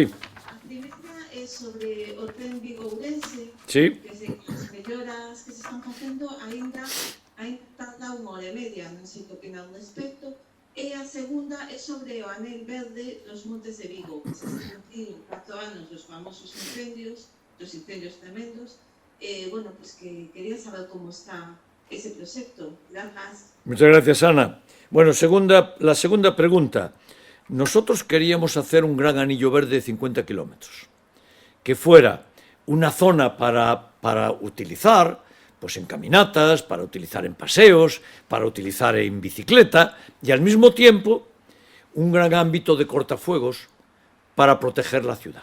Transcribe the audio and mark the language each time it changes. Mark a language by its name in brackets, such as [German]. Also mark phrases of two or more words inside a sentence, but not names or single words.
[Galician] A primeira é sobre o tren Vigo-Ourense, [Spanish] Sí. [Galician] que as melloras que se están facendo aínda tarda 1 hora e media, non sei que opina ao respecto. E a segunda é sobre o anel verde dos Montes de Vigo, que se cumpriron 4 anos dos famosos incendios, dos incendios tremendos. [Spanish] Bueno, pues que quería saber cómo está ese proyecto. Gracias. Muchas gracias, Ana. Bueno, la segunda pregunta. Nosotros queríamos hacer un gran anillo verde de 50 kilómetros, que fuera una zona para utilizar pues en caminatas, para utilizar en paseos, para utilizar en bicicleta, y al mismo tiempo un gran ámbito de cortafuegos para proteger la ciudad.